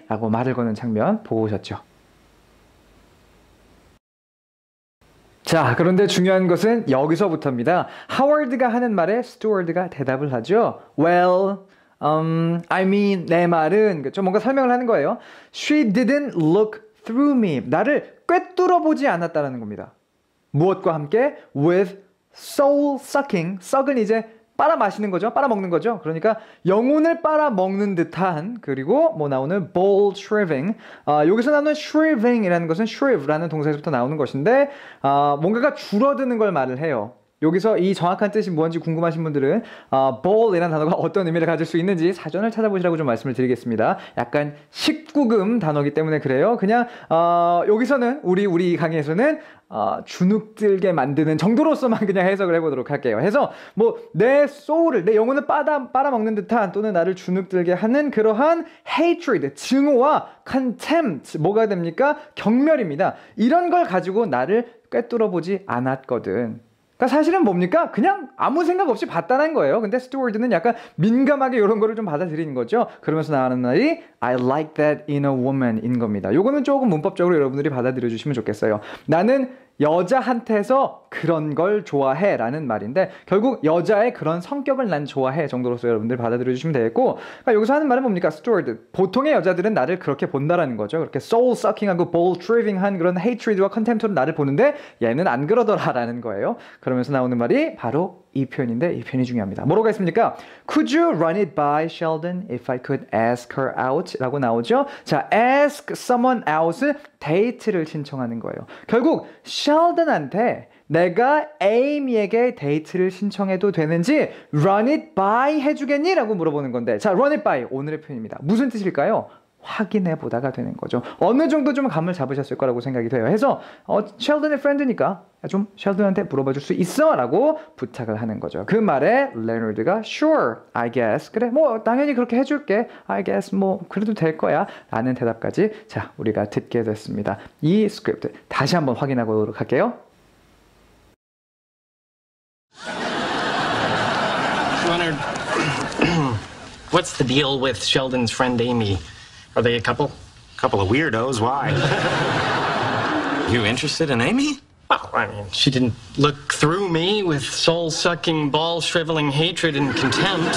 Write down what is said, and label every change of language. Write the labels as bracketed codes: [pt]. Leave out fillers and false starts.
[ko] 라고 말을 거는 장면 보고 오셨죠. 자, 그런데 중요한 것은 여기서부터입니다. 하워드가 하는 말에 스튜어드가 대답을 하죠. Well, I mean, 내 말은 좀 뭔가 설명을 하는 거예요. [en] She didn't look through me. [ko] 나를 꿰뚫어 보지 않았다는 겁니다. 무엇과 함께? With soul sucking. 썩은 이제 빨아마시는 거죠. 빨아먹는 거죠. 그러니까 영혼을 빨아먹는 듯한, 그리고 나오는 ball shriving. 여기서 나오는 shriving이라는 것은 shriv라는 동사에서부터 나오는 것인데 뭔가가 줄어드는 걸 말을 해요. 여기서 이 정확한 뜻이 뭔지 궁금하신 분들은 ball이라는 단어가 어떤 의미를 가질 수 있는지 사전을 찾아보시라고 좀 말씀을 드리겠습니다. 약간 19금 단어이기 때문에 그래요. 그냥 여기서는 우리 강의에서는 주눅들게 만드는 정도로서만 그냥 해석을 해보도록 할게요. 해서 내 소울을, 내 영혼을 빨아먹는 듯한, 또는 나를 주눅들게 하는 그러한 hatred, 증오와 contempt, 뭐가 됩니까? 경멸입니다. 이런 걸 가지고 나를 꿰뚫어 보지 않았거든. 그러니까 사실은 뭡니까? 그냥 아무 생각 없이 봤다는 거예요. 근데 스튜어드는 약간 민감하게 이런 거를 좀 받아들이는 거죠. 그러면서 나오는 말이 I like that in a woman 인 겁니다. 요거는 조금 문법적으로 여러분들이 받아들여 주시면 좋겠어요. 나는 여자한테서 그런 걸 좋아해 라는 말인데, 결국 여자의 그런 성격을 난 좋아해 정도로서 여러분들 받아들여 주시면 되겠고, 그러니까 여기서 하는 말은 뭡니까? 스튜어드, 보통의 여자들은 나를 그렇게 본다라는 거죠. 그렇게 soul sucking하고 ball shriving한 그런 hatred와 contempt로 나를 보는데 얘는 안 그러더라 라는 거예요. 그러면서 나오는 말이 바로 이 표현인데, 이 표현이 중요합니다. 뭐라고 했습니까? [en] Could you run it by Sheldon if I could ask her out? [ko] 라고 나오죠. 자, ask someone out은 데이트를 신청하는 거예요. 결국 셸던한테 내가 에이미에게 데이트를 신청해도 되는지 run it by 해주겠니? 라고 물어보는 건데, 자, run it by 오늘의 표현입니다. 무슨 뜻일까요? 확인해 보다가 되는 거죠. 어느 정도 좀 감을 잡으셨을 거라고 생각이 돼요. 해서 셸든의 프렌드니까 좀 셸든한테 물어봐 줄 수 있어? 라고 부탁을 하는 거죠. 그 말에 레너드가 Sure, I guess. 그래, 뭐 당연히 그렇게 해줄게. I guess 뭐 그래도 될 거야. 라는 대답까지 자 우리가 듣게 됐습니다. 이 스크립트 다시 한번 확인해 보도록 할게요. [en] Leonard, what's the deal with Sheldon's friend Amy? Are they a couple? Couple of weirdos, why? You interested in Amy? Well, I mean, she didn't look through me with soul-sucking, ball-shriveling hatred and contempt.